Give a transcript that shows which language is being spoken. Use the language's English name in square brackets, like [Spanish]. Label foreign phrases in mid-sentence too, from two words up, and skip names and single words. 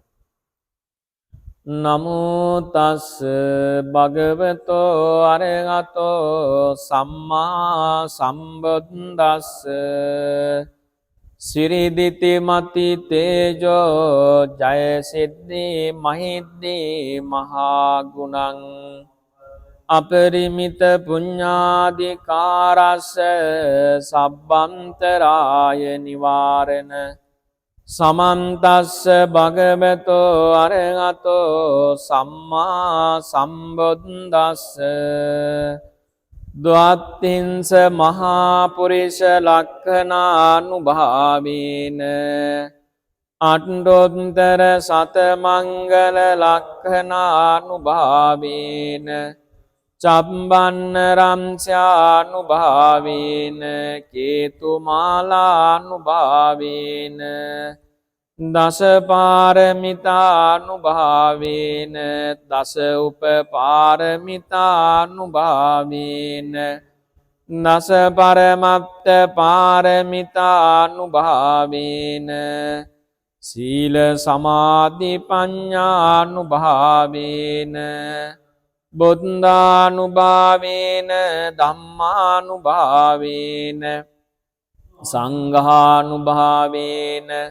[Pali] නමෝ තස් භගවතෝ අරහතෝ සම්මා සම්බුද්දස්ස සිරිදිති මති තේජෝ ජය සිද්ධි මහිද්දී මහා ගුණං අපරිමිත පුඤ්ඤාදිකාරස්ස සබ්බන්තරාය නිවාරණ සමන්තස්ස භගවතෝ අරහතෝ සම්මා සම්බුද්දස්ස ද්වත්තිංස මහා පුරිෂ ලක්ඛනානුභාවේන අට්ඨොත්තර සත මංගල ලක්ඛනානුභාවේන චබ්බන්න රම්ස්යානුභාවේන කේතුමාලානුභාවේන දස පාරමිතානුභාවේන දස උපපාරමිතානුභාවේන දස පරමත්ත පාරමිතානුභාවේන සීල සමාධි පඤ්ඤානුභාවේන බුද්ධානුභාවේන ධම්මානුභාවේන සංඝානුභාවේන